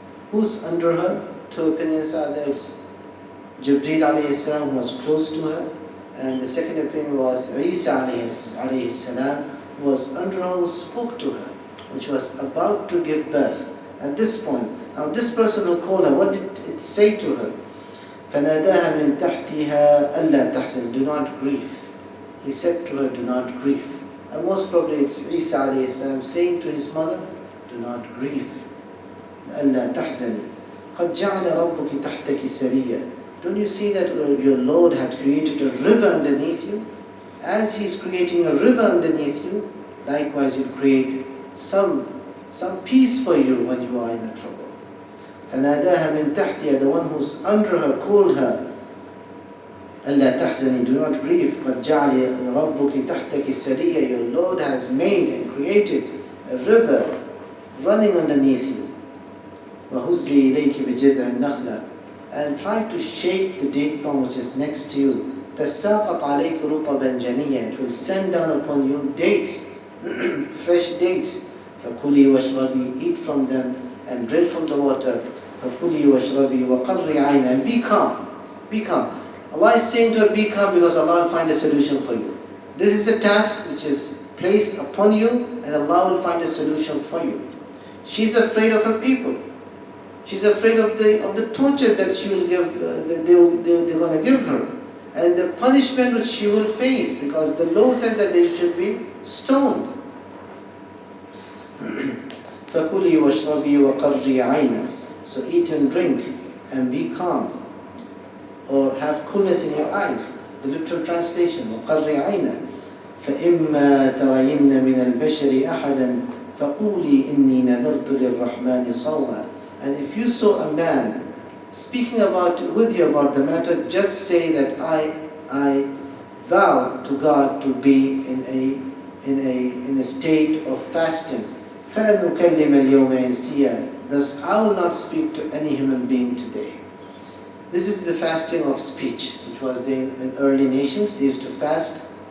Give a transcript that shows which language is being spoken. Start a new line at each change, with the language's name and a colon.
English: Who's under her? Two opinions are there. It's Jibreel alayhi salam, who was close to her, and the second opinion was Isa alayhi salam, who was under her, who spoke to her, which was about to give birth. At this point, now this person who called her, what did it say to her?
Arabic: فَنَادَاهَا مِن تَحْتِهَا أَلَّا تَحْزَنْ,
English: do not grieve. He said to her, do not grieve. And most probably it's Isa alayhi salam saying to his mother, do not grieve.
Arabic: أَلَّا تَحْزَنِ قَدْ جَعَلَ رَبُّكِ تَحْتَكِ سَرِيًّا.
English: Don't you see that your Lord had created a river underneath you? As He is creating a river underneath you, likewise He'll create some peace for you when you are in the trouble.
Arabic: فَنَادَاهَا مِن تَحْتِهَا,
English: the one who's under her called her,
Arabic: أَلَّا تَحْزَنِي,
English: do not grieve.
Arabic: قَدْ جَعَلَ رَبُّكِ تَحْتَكِ سَرِيًّا,
English: your Lord has made and created a river running underneath you.
Arabic: وَهُزِّي إِلَيْكِ بِجِذْعِ النَّخْلَةِ,
English: and try to shake the date palm which is next to you.
Arabic: تَسَاقَطْ عَلَيْكِ رُطَبًا جَنِيًّا,
English: it will send down upon you dates, fresh dates.
Arabic: فَكُلِي وَاشْرَبِي,
English: eat from them and drink from the water.
Arabic: فَكُلِي وَاشْرَبِي وَقَرِّ عَيْنًا,
English: and be calm. Be calm. Allah is saying to her, be calm, because Allah will find a solution for you. This is a task which is placed upon you, and Allah will find a solution for you. She's afraid of her people. She's afraid of the torture that she will give, they're going to give her, and the punishment which she will face, because the law said that they should be stoned.
Arabic: فَكُلِي وَاشْرَبِي وَقَرِّي عَيْنًا.
English: So eat and drink and be calm, or have coolness in your eyes. The literal translation,
Arabic: وَقَرِّي عَيْنًا فَإِمَّا تَرَيِنَّ مِنَ الْبَشَرِ أَحَدًا فَقُولِي إِنِّي نَذَرْتُ لِلرَّحْمَنِ صَوْمًا.
English: And if you saw a man speaking with you about the matter, just say that I vow to God to be in a state of fasting.
Arabic: فَلَنُكَلِّمَ الْيَوْمَ إِنسِيًّا.
English: Thus I will not speak to any human being today. This is the fasting of speech, which was in early nations. They used to fast.